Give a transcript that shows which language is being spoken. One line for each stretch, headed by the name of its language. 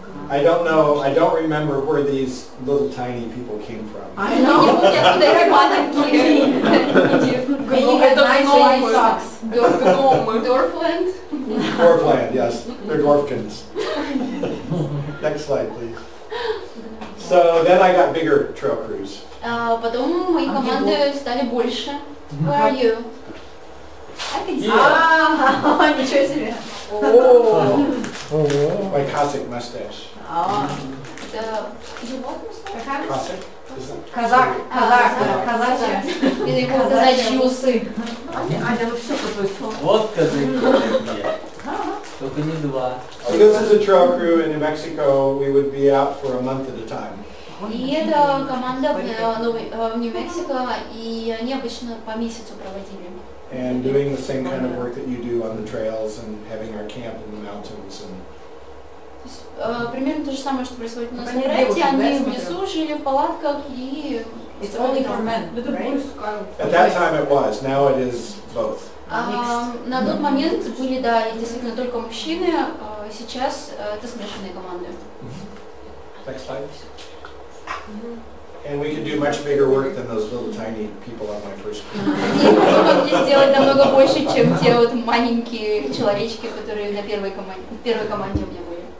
English: I don't know, I don't remember where these little tiny people came from. I
Russian: Я не
English: know.
Russian: помню, откуда эти маленькие.
English: And you had nice white socks.
Russian: Дорфленд.
English: Dwarfland, yes, they're dwarfkins. Next slide, please. So then I got bigger trail crews.
Russian: Потом мои команды стали больше.
English: Where are you? I can see.
Russian: Ah, ничего себе.
English: My Cossack mustache.
Russian: Это животное?
English: Cossack? Is it?
Russian: Казак, казачья. Или его казачьи усы. Аня, ну все по твою сторону. Вот казаки. Только не два.
English: So this is a trail crew in New Mexico. We would be out for a month at a time.
Russian: И это команда в Нью-Мексико, и они обычно по месяцу проводили.
English: And doing the same kind of work that you do on the trails and having our camp in the mountains. And
Russian: Примерно то же самое, что происходит у нас Они на проекте. девушки, Они да, в лесу жили в палатках и...
English: It's only for men, right? at that time it was. Now it is both.
Russian: На тот момент были, да, действительно только мужчины, сейчас это смешанные команды.
English: Next slide. And we could do much bigger work than those little tiny people on my first crew.
Russian: И мы могли сделать намного больше, чем те вот маленькие человечки, которые на первой команде у меня были.